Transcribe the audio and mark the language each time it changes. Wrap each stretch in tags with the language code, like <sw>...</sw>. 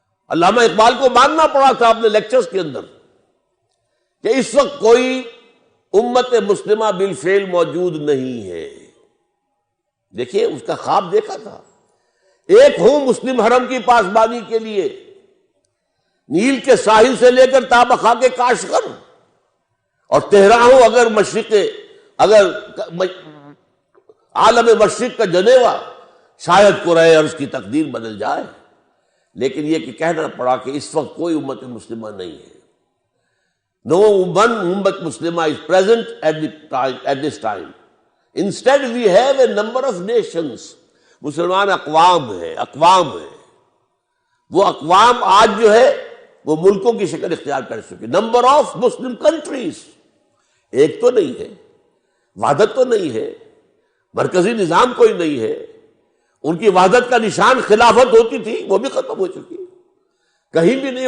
<ur>علامہ اقبال کو ماننا پڑا تھا اپنے لیکچرز کے اندر کہ اس وقت کوئی امت مسلمہ بالفعل موجود نہیں ہے۔ دیکھیے اس کا خواب دیکھا تھا، ایک ہوں مسلم حرم کی پاسبانی کے لیے، نیل کے ساحل سے لے کر تابخا کے کاشغر، اور تہران ہو اگر اگر عالم مشرق کا جنیوا، شاید قرے اور اس کی تقدیر بدل جائے، لیکن یہ کہ کہنا پڑا کہ اس وقت کوئی امت مسلمہ نہیں ہے۔</ur> <en>No one ummah Muslimah is present at this time. Instead we have a number of nations.</en> <ur>مسلمان اقوام ہیں. وہ اقوام آج جو ہے وہ ملکوں کی شکل اختیار کر چکے.</ur> <en>Number of Muslim countries.</en> <ur>ایک تو نہیں ہے، وحدت تو نہیں ہے، مرکزی نظام کوئی نہیں ہے. ان کی وحدت کا نشان خلافت ہوتی تھی، وہ بھی ختم ہو چکی. کہیں بھی نہیں.</ur>